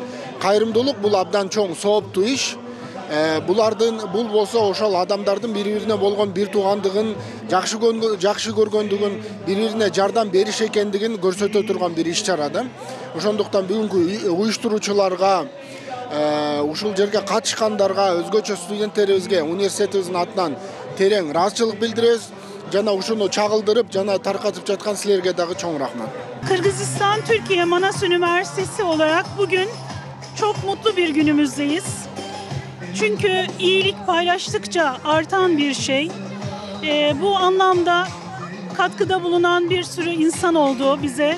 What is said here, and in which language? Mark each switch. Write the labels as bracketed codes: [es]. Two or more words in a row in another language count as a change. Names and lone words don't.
[ky] Кайрымдуулук бул абдан чоң, сооптуу иш. Бул болсо ошол адамдардын бири-бирине болгон бир туугандыгын, жакшы көргөндүгүн, бири-бирине жардам бериш экендигин көрсөтө турган бир иш-чара да. Ошондуктан бүгүнкү уюштуруучуларга, ушул жерге катышкандарга, өзгөчө студенттерибизге университетибиздин атынан терең ыраазычылык билдиребиз. Жана ушуну чагылдырып, жана таркатып жаткан силерге дагы чоң рахмат. [tr] Kırgızistan Türkiye Manas Üniversitesi olarak bugün çok mutlu bir günümüzdeyiz. Çünkü iyilik paylaştıkça artan bir şey. Bu anlamda katkıda bulunan bir sürü insan oldu bize.